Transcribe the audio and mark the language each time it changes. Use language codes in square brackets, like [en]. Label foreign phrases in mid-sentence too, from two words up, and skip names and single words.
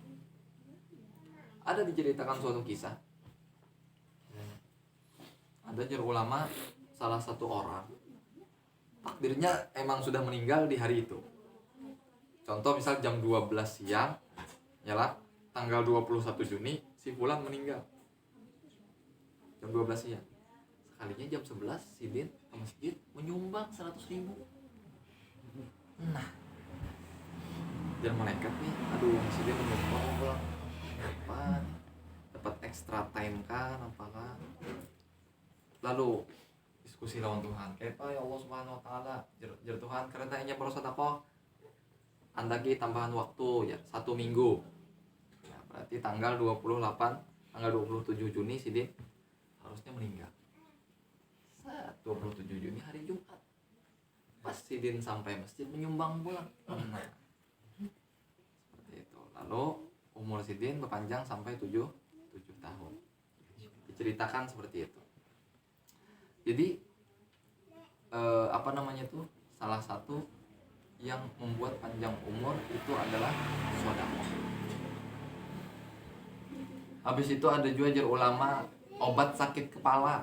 [id] Ada diceritakan suatu kisah. Ada ulama salah satu orang takdirnya emang sudah meninggal di hari itu. Contoh misal jam 12 siang yalah tanggal 21 Juni si fulan meninggal jam 12 siang. [bjn] Sekalinya jam 11 Sidin ke masjid menyumbang 100.000. Nah dan malaikat nih aduh Sidin menyumbang apa dapat [en] extra time [bjn] kan apakah lalu diskusi lawan Tuhan kayak apa ya [ar] Allah Subhanahu Wa Taala [bjn] jar Tuhan karena inya bersedekah andaki tambahan waktu ya 1 minggu ya, berarti tanggal 27 Juni Sidin harusnya meninggal 27 Juni hari Jumat pas Sidin sampai masjid menyumbang pulang nah, seperti itu lalu umur Sidin berpanjang sampai 7 tahun diceritakan seperti itu. [id] Jadi salah satu yang membuat panjang umur itu adalah sedekah. Habis itu ada juga ulama obat sakit kepala.